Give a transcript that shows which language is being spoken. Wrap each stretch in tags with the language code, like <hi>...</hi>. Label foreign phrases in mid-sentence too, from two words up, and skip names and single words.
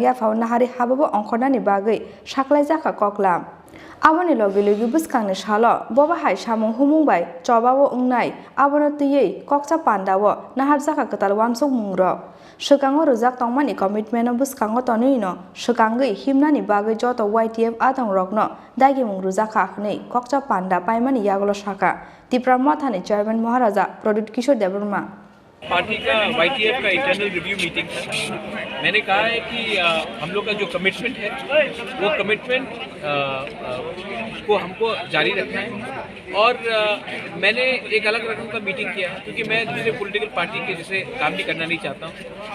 <trp>याफाव नाहारि हाबाबो अंखरनानि बागै साख्लायजाखा कक्लाम आबोनि लगे लगे बुसखांनो सालो बबाहाय सामुं हुमुंबाय चबावो उंनाय आबोनो तुयै कक्सा पांडावो नाहारजाखा कताल वामसुक मुंग्र सकांगो रुजाक तंमानि कमिटमेन्टनो बुसखांगो तनैनो सकांगै हिमनानि बागै जत YTF आदं रकनो दागि मुं रुजाखा हनै कक्सा पांडा पाइमानि यागलो शाखा त्रिपुरा मोथानी चेयरमैन महाराजा प्रदुत किशोर देबरमा</trp> <hi>पार्टी का YTF का</hi> <en>internal review meeting</en> <hi>था। मैंने कहा है कि हम लोग का जो कमिटमेंट है वो कमिटमेंट को हमको जारी रखना है और मैंने एक अलग रकम का मीटिंग किया है क्योंकि मैं दूसरे</hi> <en>political party</en> <hi>के जैसे काम भी करना नहीं चाहता हूँ।</hi>